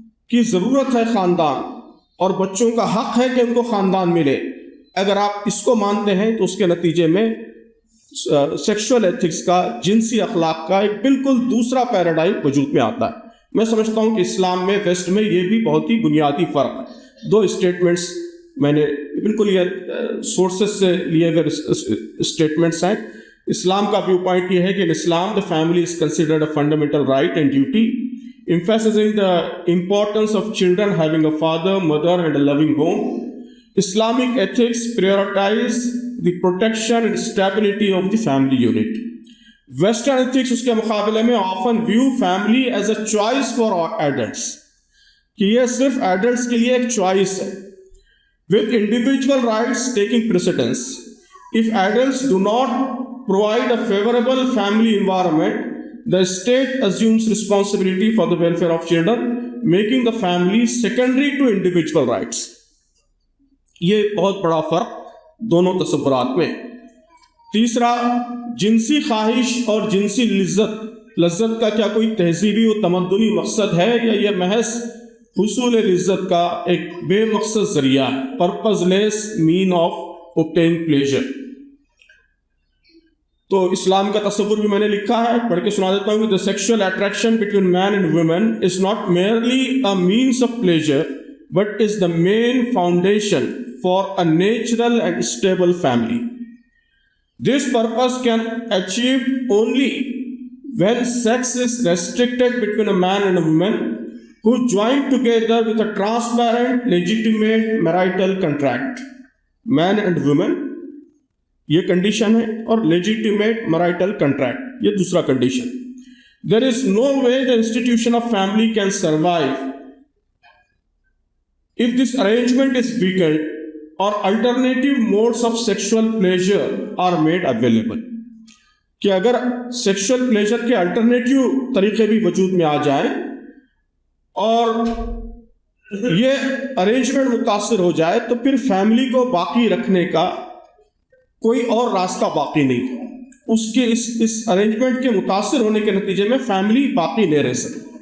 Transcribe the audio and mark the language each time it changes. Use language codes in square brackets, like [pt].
[ur] کی ضرورت ہے خاندان، اور بچوں کا حق ہے کہ ان کو خاندان ملے، اگر آپ اس کو مانتے ہیں تو اس کے نتیجے میں سیکشول ایتھکس کا، جنسی اخلاق کا ایک بالکل دوسرا پیراڈائم وجود میں آتا ہے۔ میں سمجھتا ہوں کہ اسلام میں، ویسٹ میں یہ بھی بہت ہی بنیادی فرق ہے۔ 2 اسٹیٹمنٹس میں نے بالکل یہ سورسز سے لیے ہوئے اسٹیٹمنٹس ہیں اسلام کا ویو پوائنٹ یہ ہے کہ [en] in Islam the family is considered a fundamental right and duty, emphasizing the importance of children having a father, mother and a loving home. Islamic ethics prioritize the protection and stability of the family unit. Western ethics [ur] اس کے مقابلے میں [en] often view family as a choice for adults, [ur] کہ یہ صرف adults کے لیے ایک choice ہے, [en] with individual rights taking precedence. If adults do not provide a favorable family environment, the state assumes responsibility for the welfare of children, making the family secondary to individual rights. [ur] یہ بہت بڑا فرق دونوں تصورات میں. تیسرا، جنسی خواہش اور جنسی لذت کا کیا کوئی تہذیبی و تمدنی مقصد ہے یا یہ محض حصول لذت کا ایک بے مقصد ذریعہ ہے, [en] Purposeless mean of obtain pleasure. [ur] تو اسلام کا تصور بھی میں نے لکھا ہے, پڑھ کے سنا دیتا ہوں کہ [en] the sexual attraction between man and women is not merely a means of pleasure but is the main foundation for a natural and stable family. This purpose can achieve only when sex is restricted between a man and a woman who join together with a transparent, legitimate marital contract. Man and women [ur] یہ condition ہے, اور legitimate میرائٹل contract یہ دوسرا condition. [en] There is no way the institution of family can survive if this arrangement is weakened or alternative modes of sexual pleasure are made available. [ur] کہ اگر sexual pleasure کے alternative طریقے بھی وجود میں آ جائیں اور یہ ارینجمنٹ متاثر ہو جائے تو پھر فیملی کو باقی رکھنے کا کوئی اور راستہ باقی نہیں. اس کے اس ارینجمنٹ کے متاثر ہونے کے نتیجے میں فیملی باقی نہیں رہ سکتی.